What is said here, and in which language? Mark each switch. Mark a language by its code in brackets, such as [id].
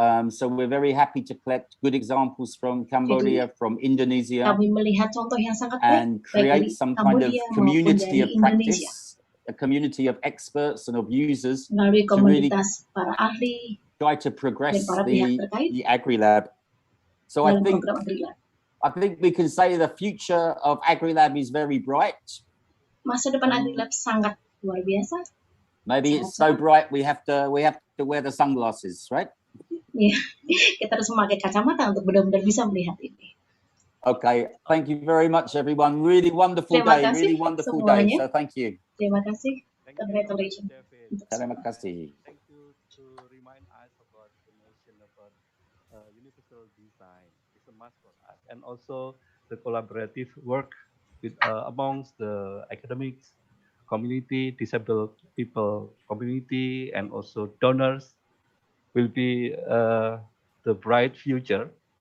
[en] So we're very happy to collect good examples from Cambodia, from Indonesia, and create some kind of community of practice, a community of experts and of users to really try to progress the Agrilab. So I think we can say the future of Agrilab is very bright. [id] Masa depan Agrilab sangat luar biasa. [en] Maybe it's so bright we have to wear the sunglasses, right? Yeah. [id] Kita harus memakai kacamata untuk benar-benar bisa melihat ini. [en] Okay, thank you very much everyone. Really wonderful day, really wonderful day. So thank you. [id] Terima kasih. [en] Congratulations. [id] Terima kasih. [en] Thank you to remind us about the notion about universal design. It's a must for us, and also the collaborative work with amongst the academics community, disabled people community, and also donors will be the bright future.